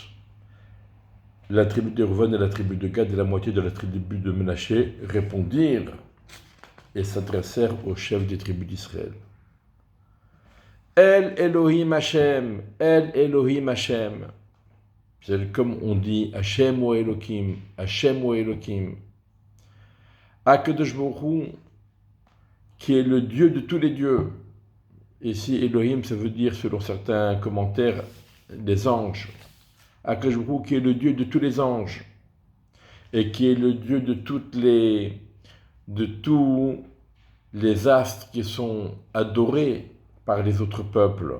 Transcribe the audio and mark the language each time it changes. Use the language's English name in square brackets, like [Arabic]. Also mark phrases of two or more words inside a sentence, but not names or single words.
[French] La tribu de Reuven et la tribu de Gad et la moitié de la tribu de Menaché répondirent et s'adressèrent au chef des tribus d'Israël. [Hebrew] אל אלוהים השם, אל אלוהים השם. [French] C'est comme on dit Hashem ou Elohim, Hashem ou Elohim. [Hebrew] הקדוש ברוך הוא, [French] qui est le Dieu de tous les dieux. Ici, Elohim, ça veut dire, selon certains commentaires, des anges. [Hebrew] הקדוש ברוך הוא, [French] qui est le Dieu de tous les anges, et qui est le Dieu de tous les astres qui sont adorés par les autres peuples.